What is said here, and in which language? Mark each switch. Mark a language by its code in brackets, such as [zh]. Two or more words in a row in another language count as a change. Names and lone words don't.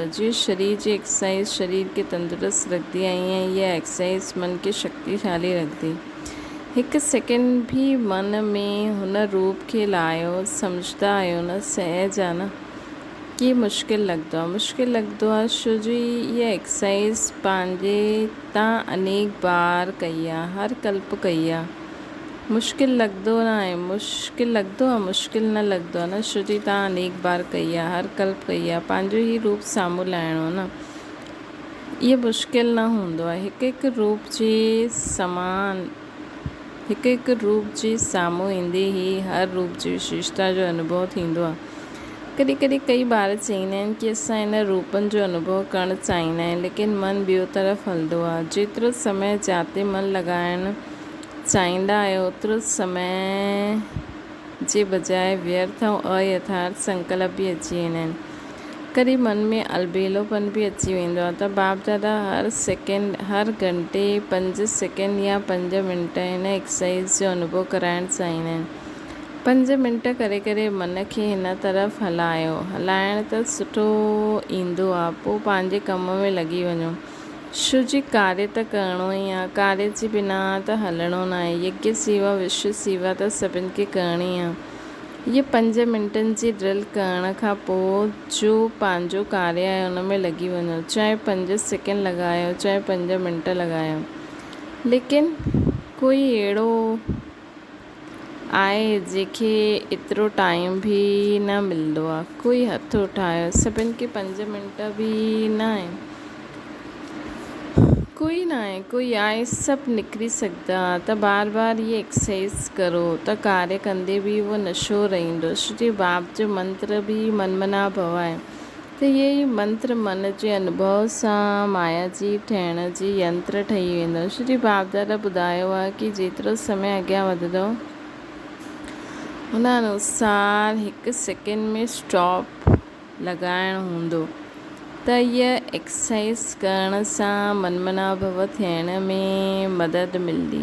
[sd] जीअं शरीर जी एक्सरसाइज शरीर खे तंदुरुस्त रखंदी आहे, ईअं इहा एक्सरसाइज मन खे शक्तिशाली रखंदी। 1 सेकेंड बि मन में हुन रूप खे लाहियो। सम्झंदा आहियो न सहज आहे न कि मुश्किल लॻंदो आहे छो जो इहा एक्सरसाइज पंहिंजे तव्हां अनेक बार कई आहे, हर कल्प कई आहे। मुश्किल लॻंदो न आहे, मुश्किल न लॻंदो आहे न छो जो तव्हां अनेक बार कई आहे, हर कल्प कई आहे। पंहिंजो ई रूप साम्हूं लाहिणो न, इहो मुश्किल न हूंदो आहे। हिकु रूप जे साम्हूं ईंदे ई हर रूप जी विशेषता जो अनुभव थींदो आहे। कॾहिं कॾहिं कई ॿार चवंदा आहिनि कि असां हिन रूपनि जो अनुभव करणु चाहींदा आहियूं, लेकिन मन ॿियो तरफ़ हलंदो आहे। जेतिरो समय जाते मन लॻाइणु चाहींदा आहियो ओतिरो समय जे बजाय व्यर्थ ऐं अयथार्थ संकल्प बि अची वेंदा आहिनि। कॾहिं मन में अलबेलोपन बि अची वेंदो आहे त बाप दादा हर घंटे 5 सेकेंड या 5 मिंट हिन एक्सरसाइज जो अनुभव कराइणु चाहींदा आहिनि। 5 मिंट करे करे मन खे हिन तरफ़ हलाइण त सुठो ईंदो आहे। पोइ पंहिंजे कम में लॻी वञो छो जी कार्य त करिणो ई आहे। कार्य जे बिना त हलणो न आहे। यज्ञ सेवा विश्व सेवा त सभिनि खे करणी आहे। इहे 5 मिंटनि जी ड्रिल करण खां पोइ जो पंहिंजो कार्य आहे हुन में लॻी वञो। चाहे 5 सेकेंड लॻायो, चाहे 5 मिंट लॻायो। लेकिन कोई अहिड़ो आहे जंहिंखे एतिरो टाइम बि न मिलंदो आहे। कोई हथ उठायो। सभिनि खे 5 मिंट बि न आहे। कोई आहे सभु निकिरी सघंदा त बार बार इहे एक्सरसाइज करो त कार्य कंदे बि उहो नशो रहंदो। श्री बाप जो मंत्र बि मनमना भव आहे त इहे ई मंत्र मन जे अनुभव सां माया जी ठहिण जी यंत्र ठही वेंदो। श्री बाप दादा ॿुधायो आहे कि जेतिरो समय अॻियां वधंदो हुन अनुसार 1 सेकेंड में स्टॉप लॻाइणु हूंदो त इहा एक्सरसाइज करण सां मनमना भव थियण में मदद मिलंदी।